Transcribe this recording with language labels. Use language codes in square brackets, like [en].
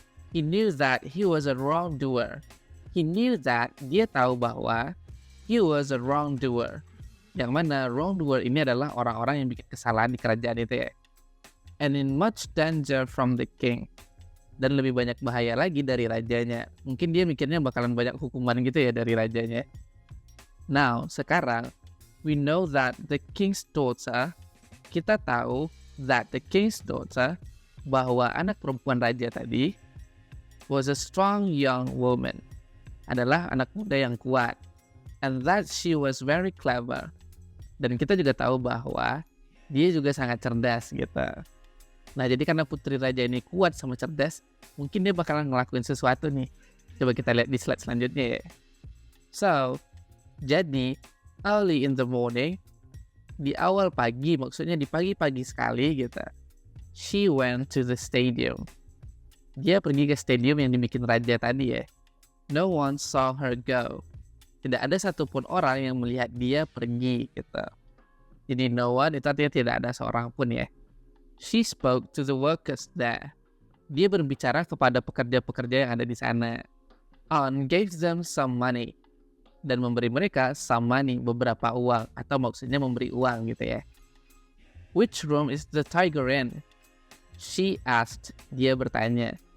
[en] He knew that he was a wrongdoer. He knew that, [id] dia tahu bahwa [en] he was a wrongdoer. [id] Yang mana wrongdoer ini adalah orang-orang yang bikin kesalahan di kerajaan itu ya. [en] And in much danger from the king. [id] Dan lebih banyak bahaya lagi dari rajanya. Mungkin dia mikirnya bakalan banyak hukuman gitu ya dari rajanya. [en] Now, [id] sekarang, [en] we know that the king's daughter, [id] kita tahu [en] that the king's daughter, [id] bahwa anak perempuan raja tadi, [en] was a strong young woman. [id] Adalah anak muda yang kuat. [en] And that she was very clever. [id] Dan kita juga tahu bahwa dia juga sangat cerdas gitu. Nah, jadi karena putri raja ini kuat sama cerdas, mungkin dia bakalan ngelakuin sesuatu nih. Coba kita lihat di slide selanjutnya ya. [en] So, [id] jadi [en] early in the morning, [id] di awal pagi, maksudnya di pagi-pagi sekali gitu, [en] she went to the stadium. [id] Dia pergi ke stadium yang dibikin raja tadi ya. [en] No one saw her go. [id] Tidak ada satupun orang yang melihat dia pergi gitu. Jadi no one itu artinya tidak ada seorang pun ya. [en] She spoke to the workers there. [id] Dia berbicara kepada pekerja-pekerja yang ada di sana. [en] And gave them some money. [id] Dan memberi mereka [en] some money, [id] beberapa uang. Atau maksudnya memberi uang gitu ya. [en] Which room is the tiger in? She asked. [id] Dia bertanya.